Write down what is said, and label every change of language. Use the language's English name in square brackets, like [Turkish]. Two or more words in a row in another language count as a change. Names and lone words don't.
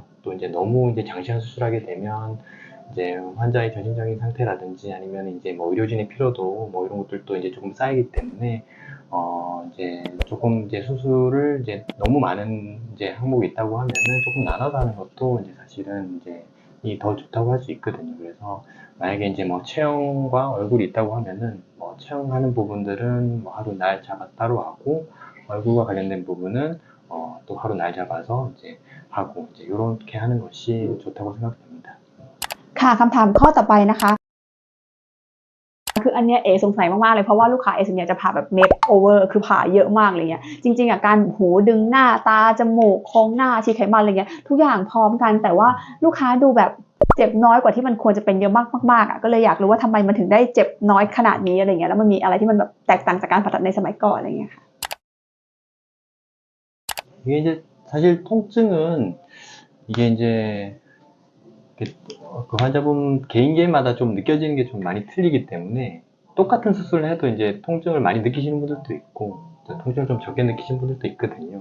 [Korean] 또 이제 너무 이제 장시간 수술하게 되면 이제 환자의 정신적인 상태라든지 아니면 이제 뭐 의료진의 피로도 뭐 이런 것들도 이제 조금 쌓이기 때문에 이제 조금 이제 수술을 이제 너무 많은 이제 항목이 있다고 하면은 조금 나눠서 하는 것도 이제 사실은 이제 이 더 좋다고 할 수 있거든요. 그래서 만약에 이제 뭐 체형과 얼굴이 있다고 하면은 뭐 체형하는 부분들은 뭐 하루 날 잡아 따로 하고 얼굴과 관련된 부분은 또 하루 날 잡아서 이제 하고 이제 이렇게 하는 것이 좋다고 생각됩니다. [Thai] ค่ะคำถามข้อต่อไปนะคะคืออันเนี้ยเอสงสัยมากๆเลยเพราะว่าลูกค้าเอส่วนใหญ่จะผ่าแบบ [English] make over [Thai] คือผ่าเยอะมากอะไรเงี้ยจริงๆอ่ะการหูดึงหน้าตาจมูกโครงหน้าฉีดไขมันอะไรเงี้ยทุกอย่างพร้อมกันแต่ว่าลูกค้าดูแบบเจ็บน้อยกว่าที่มันควรจะเป็นเยอะมากๆอ่ะก็เลยอยากรู้ว่าทำไมมันถึงได้เจ็บน้อยขนาดนี้อะไรเงี้ยแล้วมันมีอะไรที่มันแบบแตกต่างจากการผ่าตัดในสมัยก่อนอะไรเงี้ยค่ะ [Korean] 이게 이제 사실 통증은 이게 이제 그 환자분 개인마다 좀 느껴지는 게 좀 많이 틀리기 때문에 똑같은 수술을 해도 이제 통증을 많이 느끼시는 분들도 있고 통증을 좀 적게 느끼시는 분들도 있거든요.